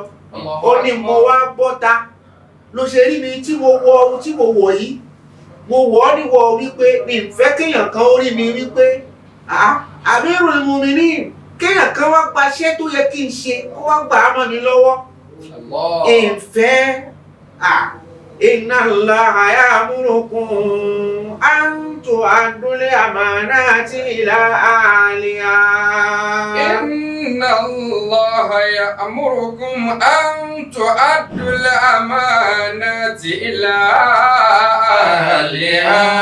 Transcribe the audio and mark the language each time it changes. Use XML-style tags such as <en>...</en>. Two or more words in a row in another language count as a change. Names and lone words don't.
<yo>Ó ní mo wá bọ́ta ló ṣe rí mi tí mo wọ ohun tí mo wọ̀ yìí. Mo wọ̀ ọ́ níwọ̀ wípé mi ń fẹ́ kéèyàn kan ó rí mi wípé</yo> <ar>أمير المؤمنين,</ar> <yo>kéèyàn kan wá gbaṣẹ́ tó yẹ kí n ṣe kó wá gbà á mọ́ mi lọ́wọ́.</yo> <ar>Ìfẹ́ إن الله يأمركم أن تؤدوا الأمانات إلى أهلها. إن الله يأمركم أن تؤدوا الأمانات إلى أهلها.</ar>